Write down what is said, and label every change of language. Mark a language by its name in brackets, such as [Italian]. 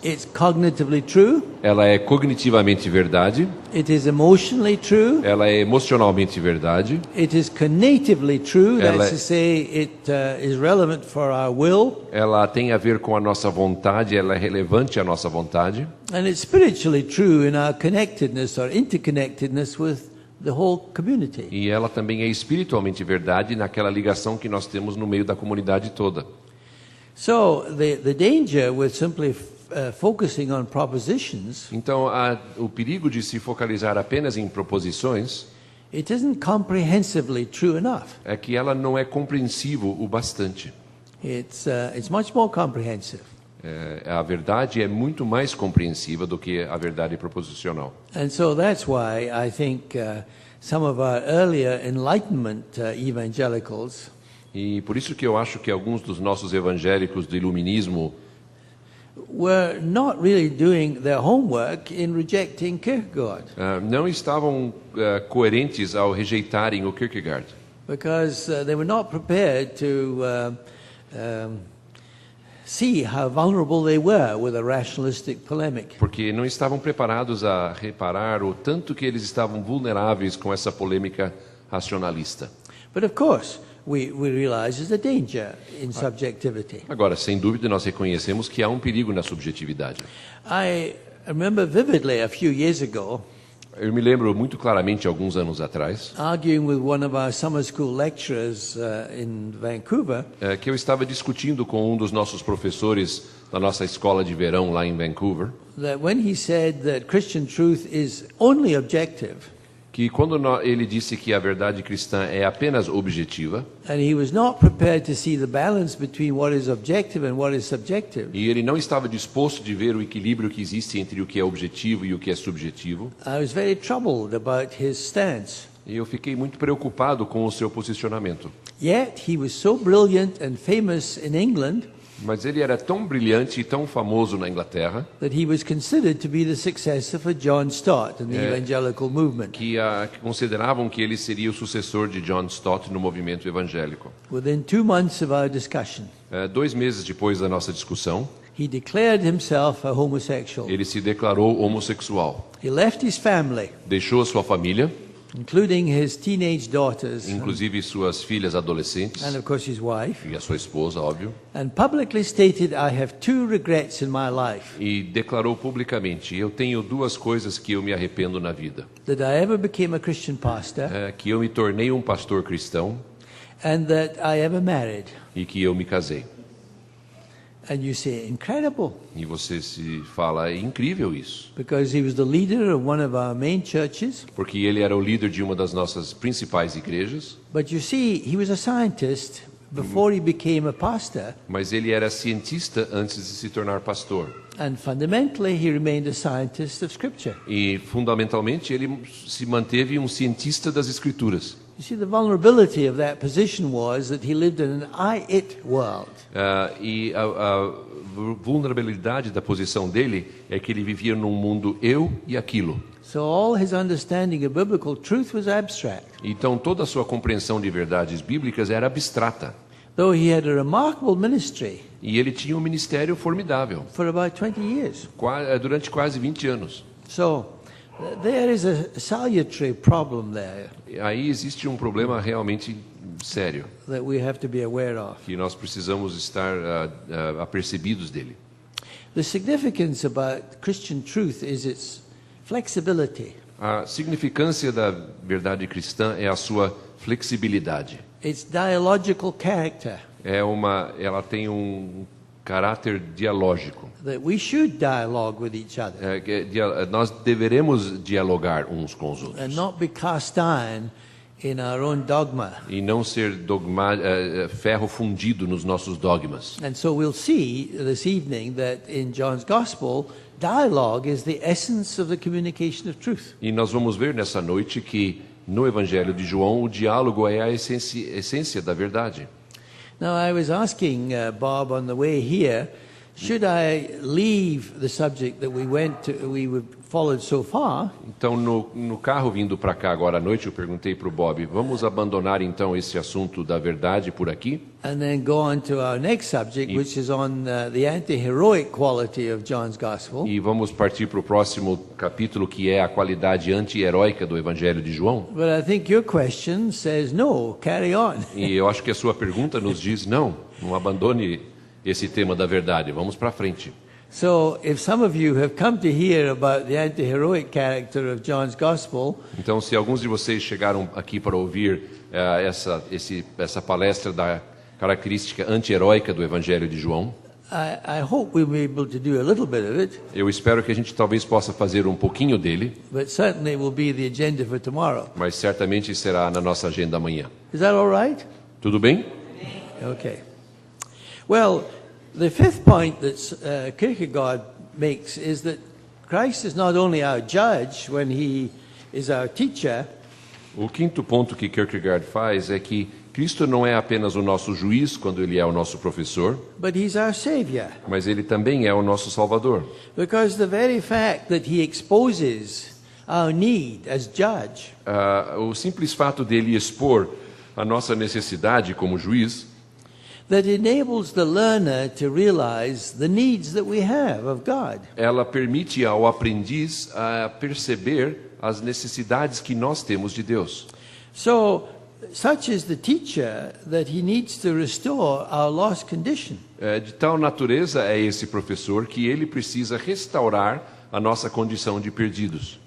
[English] It's cognitively true, [Portuguese] Ela é cognitivamente verdade, [English] it is emotionally true, [Portuguese] ela é emocionalmente verdade, [English] it is conatively true, [Portuguese] Ela [English] that's to say it is relevant for our will, [Portuguese] ela tem a ver com a nossa vontade, ela é relevante à nossa vontade, [English] and it's spiritually true in our connectedness or interconnectedness with the whole community. [Portuguese] e ela também é espiritualmente verdade naquela ligação que nós temos no meio da comunidade toda. [English] So the danger with simply focusing on propositions, [Portuguese] Então, o perigo de se focalizar apenas em proposições [English] it isn't comprehensively true enough. [Portuguese] é que ela não é compreensivo o bastante. [English] It's much more comprehensive. [Portuguese] A verdade é muito mais compreensiva do que a verdade proposicional. [English] And so that's why I think some of our earlier Enlightenment evangelicals [Portuguese] E por isso que eu acho que alguns dos nossos evangélicos do iluminismo [English] were not really doing their homework in rejecting Kierkegaard, [Portuguese] não estavam coerentes ao rejeitarem o Kierkegaard, [English] because they were not prepared to see how vulnerable they were with a rationalistic polemic. [Portuguese] porque não estavam preparados a reparar o tanto que eles estavam vulneráveis com essa polêmica racionalista. [English] But of course, we realize there's a danger in subjectivity. [Portuguese] Agora, sem dúvida, nós reconhecemos que há um perigo na subjetividade. [English] I remember vividly a few years ago [Portuguese] Eu me lembro muito claramente, alguns anos atrás, [English] arguing with one of our summer school lecturers in Vancouver [Portuguese] que eu estava discutindo com um dos nossos professores da nossa escola de verão lá em Vancouver, [English] that when he said that Christian truth is only objective, [Portuguese] que quando ele disse que a verdade cristã é apenas objetiva, [English] and he was not prepared to see the balance between what is objective and what is subjective, [Portuguese] e ele não estava disposto de ver o equilíbrio que existe entre o que é objetivo e o que é subjetivo, [English] I was very troubled about his stance. [Portuguese] e eu fiquei muito preocupado com o seu posicionamento. [English] Yet he was so brilliant and famous in England [Portuguese] Mas ele era tão brilhante e tão famoso na Inglaterra [English] that he was considered to be the successor for John Stott in the evangelical movement. [Portuguese] que consideravam que ele seria o sucessor de John Stott no movimento evangélico. [English] Within 2 months of our discussion, [Portuguese] 2 meses depois da nossa discussão, [English] he declared himself a homosexual. [Portuguese] ele se declarou homossexual. [English] He left his family, [Portuguese] Deixou a sua família, [English] including his teenage daughters [Portuguese] inclusive suas filhas adolescentes [English] and of course his wife, [Portuguese] e a sua esposa, óbvio, [English] and publicly stated, "I have 2 regrets in my life: [Portuguese] e declarou publicamente: eu tenho 2 coisas que eu me arrependo na vida. [English] that I ever became a Christian pastor [Portuguese] Que eu me tornei um pastor cristão [English] and that I ever married." [Portuguese] e que eu me casei. [English] And you say, incredible, [Portuguese] E você se fala, é incrível isso, [English] because he was the leader of one of our main churches. [Portuguese] porque ele era o líder de uma das nossas principais igrejas, [English] But you see, he was a scientist before he became a pastor, [Portuguese] mas ele era cientista antes de se tornar pastor. [English] and fundamentally he remained a scientist of Scripture. [Portuguese] E, fundamentalmente, ele se manteve um cientista das Escrituras. [English] You see, the vulnerability of that position was that he lived in an I-it world. [Portuguese] E a vulnerabilidade da posição dele é que ele vivia num mundo eu e aquilo. [English] So all his understanding of biblical truth was abstract, [Portuguese] Então, toda a sua compreensão de verdades bíblicas era abstrata. [English] though he had a remarkable ministry [Portuguese] E ele tinha um ministério formidável, [English] for about 20 years. [Portuguese] durante quase 20 anos. [English] So there is a salutary problem there [Portuguese] Aí existe um problema realmente sério, [English] that we have to be aware of. [Portuguese] que nós precisamos estar apercebidos dele. [English] The significance about Christian truth is its flexibility, [Portuguese] A significância da verdade cristã é a sua flexibilidade. [English] its dialogical character, [Portuguese] Ela tem um caráter dialógico. [English] that we should dialogue with each other [Portuguese] Nós deveremos dialogar uns com os [English] and [Portuguese] outros [English] not be cast iron in our own dogma. [Portuguese] e não ser ferro fundido nos nossos dogmas. [English] And so we'll see this evening that in John's Gospel, dialogue is the essence of the communication of truth. [Portuguese] E nós vamos ver nessa noite que no Evangelho de João o diálogo é a essência da verdade. [English] Now, I was asking Bob on the way here, should I leave the subject that we followed so far, [Portuguese] Então, no carro vindo para cá agora à noite, eu perguntei para o Bob: vamos abandonar então esse assunto da verdade por aqui [English] and then go on to our next subject, which is on the anti-heroic quality of John's Gospel. [Portuguese] e vamos partir para o próximo capítulo, que é a qualidade anti-heróica do Evangelho de João? [English] But I think your question says no, carry on. [Portuguese] E eu acho que a sua pergunta nos diz: não abandone esse tema da verdade, vamos para frente. [English] So, if some of you have come to hear about the anti-heroic character of John's Gospel, [Portuguese] Então, se alguns de vocês chegaram aqui para ouvir essa palestra da característica anti-heróica do Evangelho de João, [English] I hope we'll be able to do a little bit of it, [Portuguese] eu espero que a gente talvez possa fazer um pouquinho dele, [English] but certainly will be the agenda for tomorrow. [Portuguese] mas certamente será na nossa agenda amanhã. [English] Is that all right? [Portuguese] Tudo bem? [English] Okay. Well, the fifth point that Kierkegaard makes is that Christ is not only our judge when he is our teacher, [Portuguese] O quinto ponto que Kierkegaard faz é que Cristo não é apenas o nosso juiz quando ele é o nosso professor, [English] but he's our savior. [Portuguese] mas ele também é o nosso salvador. [English] Because the very fact that he exposes our need as judge [Portuguese] O simples fato dele expor a nossa necessidade como juiz [English] that enables the learner to realize the needs that we have of God. [Portuguese] ela permite ao aprendiz a perceber as necessidades que nós temos de Deus. [English] So, such is the teacher that he needs to restore our lost condition. [Portuguese] De tal natureza é esse professor que ele precisa restaurar a nossa condição de perdidos.